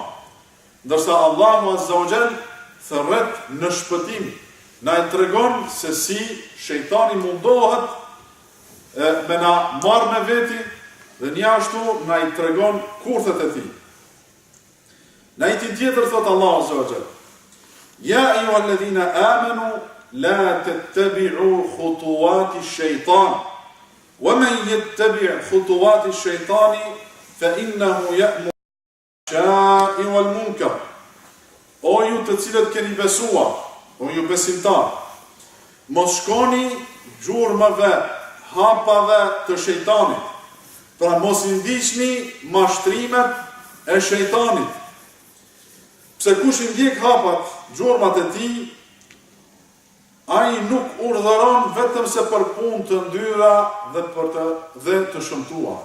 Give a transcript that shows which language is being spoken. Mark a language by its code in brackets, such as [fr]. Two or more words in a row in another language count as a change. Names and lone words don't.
[sq] Ndërsa Allahu [ar] عز وجل [sq] thërret në shpëtim, na e tregon se si shejtani mundohet me na marrë me veti dhe një ashtu na i tregon kurthet e tij. Në ajetin tjetër thot Allahu [ar] عز وجل: "يا أيها الذين آمنوا لا تتبعوا خطوات الشيطان ومن يتبع خطوات الشيطان فإنه يأمر بالفحشاء والمنكر." [sq] O ju të cilët keni besuar, o ju besimtar, mos shkoni gjurmëve, hapave të shejtanit. Pra mos i ndiqni mashtrimet e shejtanit. Pse kush i ndjek hapat, gjurmat e tij, ai nuk urdhëron vetëm se për punë të ndyra dhe të shëmtuar.